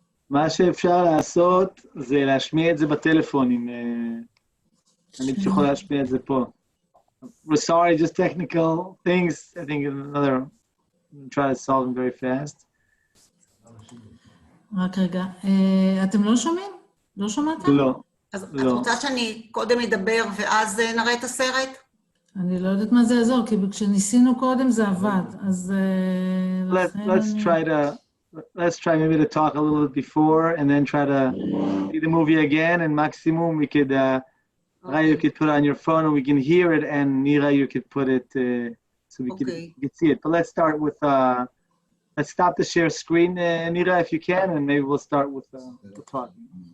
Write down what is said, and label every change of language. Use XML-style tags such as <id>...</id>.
<he>מה שאפשר לעשות זה להשמיע את זה בטלפונים. אני פשוט יכול להשמיע את זה פה.</he> <en>We're sorry, just technical things. I think another, try to solve them very fast.</en> <he>רק רגע. אתם לא שומעים? לא שמעתם? לא. אז את רוצה שאני קודם אדבר ואז נראה את הסרט? אני לא יודעת מה זה יעזור, כי כשניסינו קודם זה עבד, אז...</he> <en>Let's try maybe to talk a little bit before and then try to see the movie again, and maximum we could, Raya, you could put it on your phone and we can hear it, and Nira, you could put it so we could see it. But let's start with, let's stop the share screen, Nira, if you can, and maybe we'll start with the talking.</en>